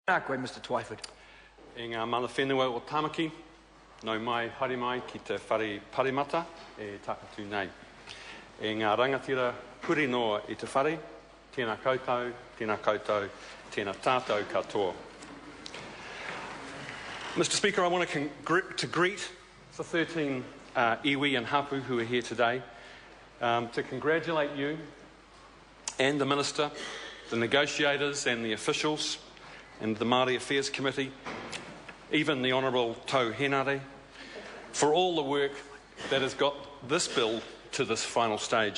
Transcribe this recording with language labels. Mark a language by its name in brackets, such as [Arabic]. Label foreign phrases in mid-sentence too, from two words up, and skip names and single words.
[Māori] Koe, Mr. Twyford. I ngā mana whenua o Tamaki, nau mai haere mai ki te whare parimata e takatū nei. E ngā rangatira puri noa i te whare, tēnā koutou, tēnā tātou katoa. [English] Mr. Speaker, I want to greet the 13 iwi and hapu who are here today, to congratulate you and the Minister, the negotiators and the officials, and the Māori Affairs Committee, even the Honourable Tau Henare, for all the work that has got this bill to this final stage.